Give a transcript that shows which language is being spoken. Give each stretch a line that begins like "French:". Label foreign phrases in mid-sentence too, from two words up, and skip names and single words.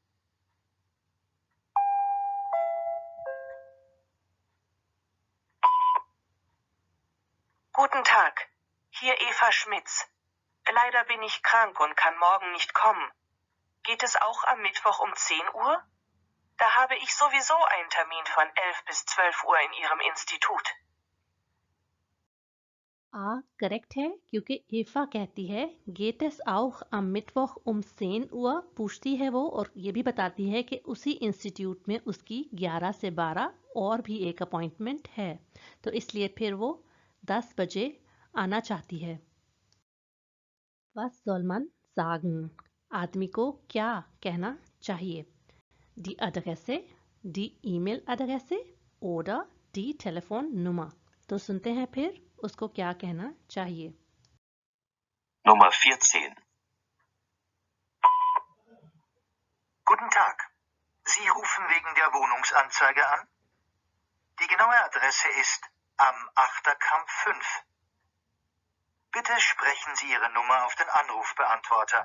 German: Guten Tag, hier Eva Schmitz. Leider bin ich krank und kann morgen nicht kommen. Geht es auch am Mittwoch um 10 Uhr? Da habe ich sowieso einen Termin von 11 bis 12 Uhr in Ihrem Institut.
English: A correct
Hindi: है, क्योंकि एफा कहती है
German: geht es auch am Mittwoch um 10 Uhr,
Hindi: पूछती है वो और ये भी बताती है कि उसी इंस्टीट्यूट में उसकी 11 से 12 और भी एक अपॉइंटमेंट है, तो इसलिए फिर वो 10 बजे आना चाहती है।
German: Was soll man sagen?
Hindi: आदमी को क्या कहना चाहिए?
German: Die Adresse, die E-Mail-Adresse oder die Telefonnummer?
Hindi: तो सुनते हैं फिर उसको क्या कहना चाहिए।
German: Nummer 14. Guten Tag. Sie rufen wegen der Wohnungsanzeige an? Die genaue Adresse ist am Achterkamp 5. Bitte sprechen Sie Ihre Nummer auf den Anrufbeantworter.